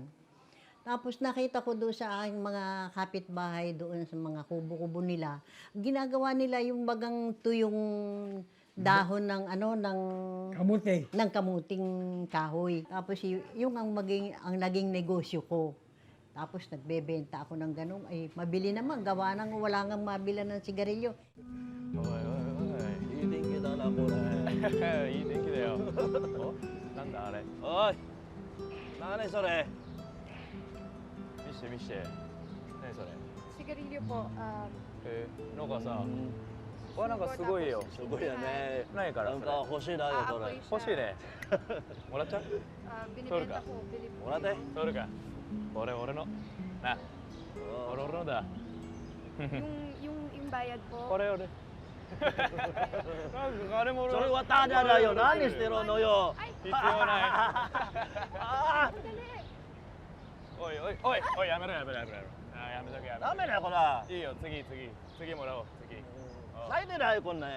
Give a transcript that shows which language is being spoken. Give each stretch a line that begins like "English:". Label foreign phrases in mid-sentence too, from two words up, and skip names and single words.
Filipino: Tapos nakita ko doon sa aking mga kapitbahay doon sa mga kubo-kubo nila, ginagawa nila yung bagang tuyong dahon ng ano ng Kamuti. ng kamuting kahoy. Tapos yung ang naging negosyo ko. Tapos nagbebenta ako ng ganun, ay mabili naman, gawa nang wala nang mabilan ng sigarilyo.
Japanese: おいおいおい、いい天気だなこれ。いい天気だよ。お、なんだあれ。おい、何それ。見して見して。何それ。
Filipino: Sigarilyo po,
Japanese: なんかさ、これなんかすごいよ。すごいよね。何からそれ。なんか欲しいなよこれ。
Filipino: aapoy
Japanese: 欲しいね。もらっちゃう？
Filipino: binibenta ko, bili po.
Japanese: もらって。取るか。これ俺の。な、これ俺のだ。
Filipino: Yung bayad po.
Japanese: これ俺。なんか金もそれはタダだよ。何してるのよ。必要ない。あおいおいおいおい、やめろやめろやめろ。あ、やめとけやあ、ダめメだよこれ。とけ。いいよ、次もらおう、次。最低だよこんなん。